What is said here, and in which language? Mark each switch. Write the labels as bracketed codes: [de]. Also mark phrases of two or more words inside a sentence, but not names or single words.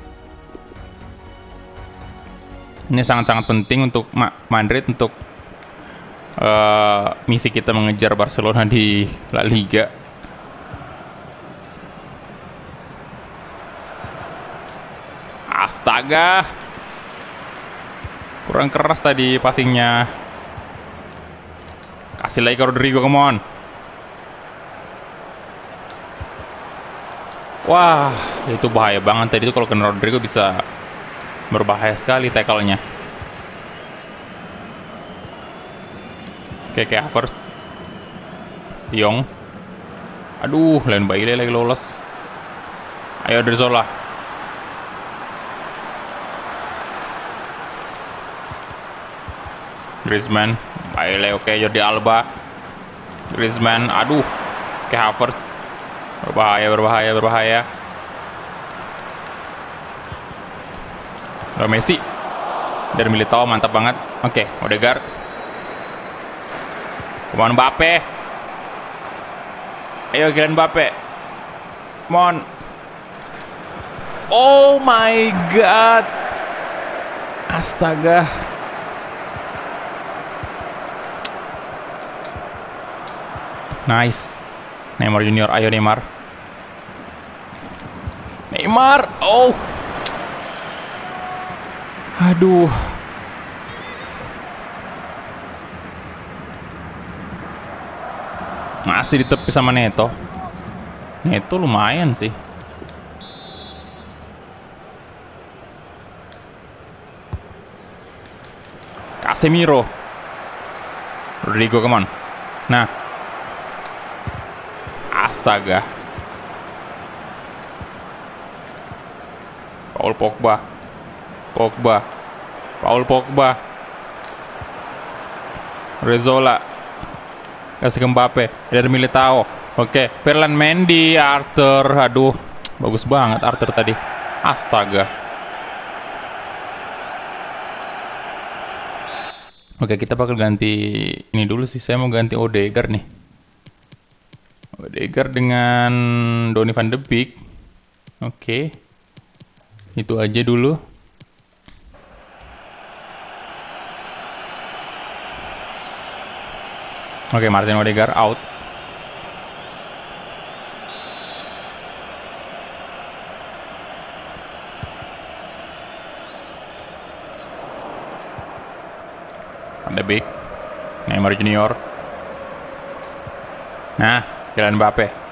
[id] Ini sangat-sangat penting untuk Madrid untuk misi kita mengejar Barcelona di La Liga. Astaga, kurang keras tadi passingnya. Kasih lagi ke Rodrigo, [en] come on. [id] Wah, itu bahaya banget tadi itu kalau kena Rodrigo bisa berbahaya sekali tackle-nya. Oke, kayak Havertz. Yong. Aduh, lain Bailey lagi lolos. Ayo Odriozola. Griezmann. Bailey, oke, Jordi Alba. Griezmann, aduh. Kayak Havertz. Berbahaya. Messi. Dan Militao mantap banget. Oke, Odegaard. [en] Come on Mbappe. [id] Ayo Kylian Mbappe. [en] Come on. Oh my god. [id] Astaga. Nice. Neymar Junior, ayo Neymar. Oh. Aduh. Masih ditepi sama Neto. Neto lumayan sih. Casemiro. [en] Rodrigo, come on. [id] Nah. Astaga. Paul Pogba. Rezola. Kasih ke Mbappe. Dari Militao. Oke. Ferland Mendy. Arthur. Aduh. Bagus banget Arthur tadi. Astaga. Oke, kita bakal ganti ini dulu sih. Saya mau ganti Odegaard nih. Odegaard dengan Donny van de Beek. Oke. Itu aja dulu. Oke, [en] Martin Odegaard out. [id] Van de Beek. Neymar Junior. Nah, Kylian Mbappe.